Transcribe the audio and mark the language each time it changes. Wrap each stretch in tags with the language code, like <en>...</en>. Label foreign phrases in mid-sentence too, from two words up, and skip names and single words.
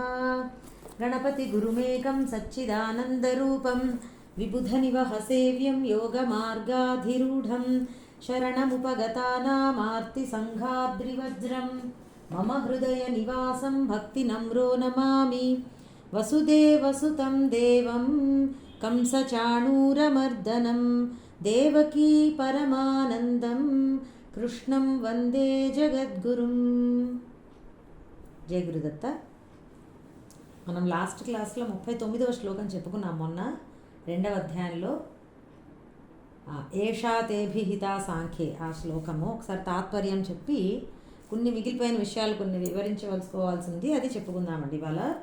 <sa>गणपतिगुरुमेकं सच्चिदानन्दरूपं विबुधनिवहसेव्यं योगमार्गाधिरूढं शरणमुपगतानामार्तिसङ्घाद्रिवज्रं मम हृदयनिवासं भक्तिनम्रो नमामि। वसुदेवसुतं देवं कंसचाणूरमर्दनं देवकी परमानन्दं कृष्णं वन्दे जगद्गुरुं। जय गुरुदत्त।</sa> <te>మనం</te> <en>last classలో</en> <te>39వ శ్లోకం చెప్పుకున్నాం మొన్న 2వ అధ్యాయంలో.</te> <sa>ఏషా తేభిహితా సాంఖ్యే</sa> <te>ఆ శ్లోకము ఒకసారి తాత్పర్యం చెప్పి కొన్ని మిగిలిపోయిన విషయాలు కొన్ని వివరించవలసుకోవాల్సింది అది చెప్పుకుందామండి ఇవాళ.</te>